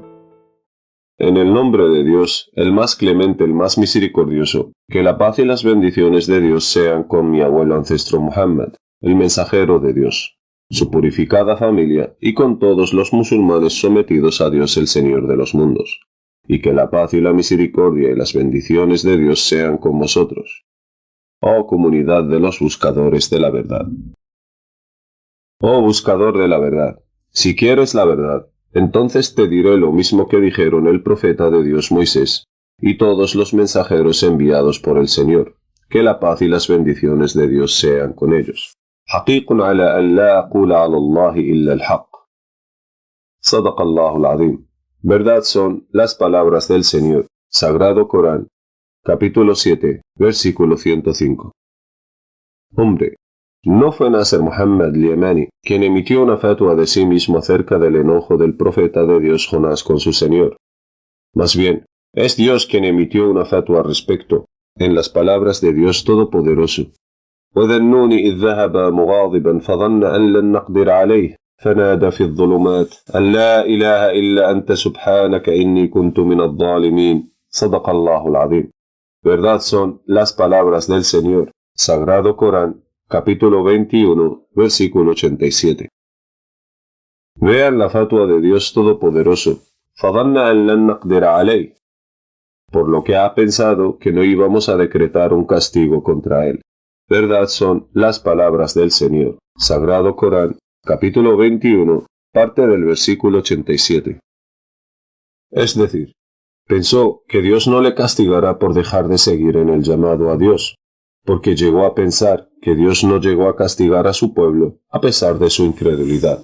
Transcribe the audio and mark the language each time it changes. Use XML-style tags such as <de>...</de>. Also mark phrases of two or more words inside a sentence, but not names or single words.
<es>En el nombre de Dios, el más clemente, el más misericordioso, que la paz y las bendiciones de Dios sean con mi abuelo ancestro Muhammad, el mensajero de Dios, su purificada familia y con todos los musulmanes sometidos a Dios el Señor de los mundos, y que la paz y la misericordia y las bendiciones de Dios sean con vosotros, oh comunidad de los buscadores de la verdad. Oh buscador de la verdad, si quieres la verdad, entonces te diré lo mismo que dijeron el profeta de Dios Moisés y todos los mensajeros enviados por el Señor, que la paz y las bendiciones de Dios sean con ellos.</es> <ar>حقيق على أن لا أقول على الله إلا الحق. صدق الله العظيم.</ar> <es>Verdad son las palabras del Señor. Sagrado Corán, capítulo 7, versículo 105. Hombre, no fue Nasr Muhammad al-Yamani quien emitió una fatwa de sí mismo acerca del enojo del profeta de Dios Jonás con su Señor. Más bien, es Dios quien emitió una fatwa al respecto, en las palabras de Dios Todopoderoso.</es> <ar>وَذَنُّونِ إِذْ ذَهَبَ مُغَاضِبًا فَظَنَّ أَن لَّن نَّقْدِرَ عَلَيْهِ فَنَادَى فِي الظُّلُمَاتِ أَن لَّا إِلَٰهَ إِلَّا أَنتَ سُبْحَانَكَ إِنِّي كُنتُ مِنَ الظَّالِمِينَ. صدق الله العظيم.</ar> <es>Verdad son las palabras del Señor. Sagrado Corán, capítulo 21, versículo 87. Vean la fatwa de Dios Todopoderoso.</es> <ar>فَظَنَّ أَن لَّن نَّقْدِرَ عَلَيْهِ.</ar> <es>Por lo que ha pensado que no íbamos a decretar un castigo contra él. Verdad son las palabras del Señor. Sagrado Corán, capítulo 21, parte del versículo 87. Es decir, pensó que Dios no le castigará por dejar de seguir en el llamado a Dios, porque llegó a pensar que Dios no llegó a castigar a su pueblo a pesar de su incredulidad.</es>